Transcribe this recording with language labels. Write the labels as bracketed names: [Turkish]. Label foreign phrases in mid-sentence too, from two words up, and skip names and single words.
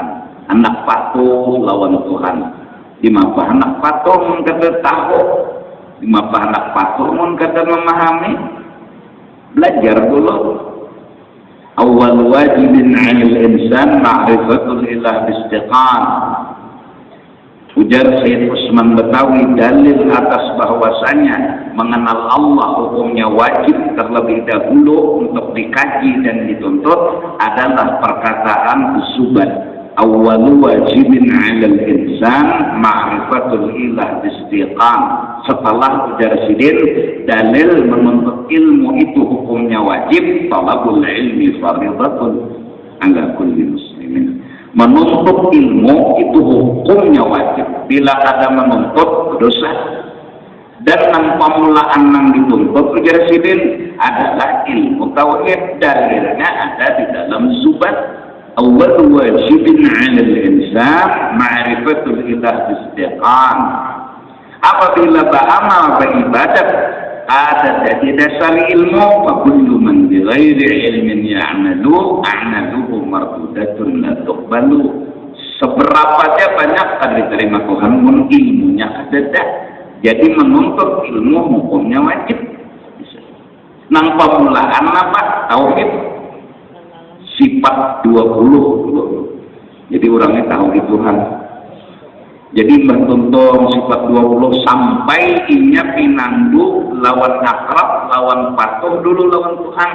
[Banjar] Hendak patuh lawan Tuhan. Di mana hendak patuh mun kada tahu. Di mana hendak patuh mun kada memahami. Belajar dulu. [Arabic] أول واجب على الإنسان معرفة الإله باستيقان. [Banjar] Ujar Syed Usman Betawi, dalil atas bahwasanya mengenal Allah hukumnya wajib terlebih dahulu untuk dikaji dan dituntut adalah perkataan usubat. [Arabic] أول واجب على الإنسان معرفة الإله باستيقان. [Banjar] Setelah ujar Sidin, dalil menuntut ilmu itu hukumnya wajib, [Arabic] طلب العلم فريضة على كل مسلم. [Banjar] Menuntut ilmu itu hukumnya wajib. Bila ada menuntut dosa. Dan nang pamulaan nang dituntut ujar Sidin adalah ilmu tauhid. Dalilnya ada di dalam Zubat. [Arabic] أول واجب على الإنسان معرفة الإله باستيقان. [Banjar] Apabila beramal beribadat ada jadi dasar ilmu, [Arabic] وكل من بغير علم يعمل أعماله مردودة لا تقبل. [Banjar] Seberapa dia banyak akan diterima Tuhan mun ilmunya ada. Jadi menuntut ilmu hukumnya wajib. Nang pamulaan apa? Tauhid. Sifat 20. Jadi orangnya tauhid Tuhan. Jadi bertuntung sifat 20 sampai inya pinandu lawan akrab, lawan patuh dulu lawan Tuhan.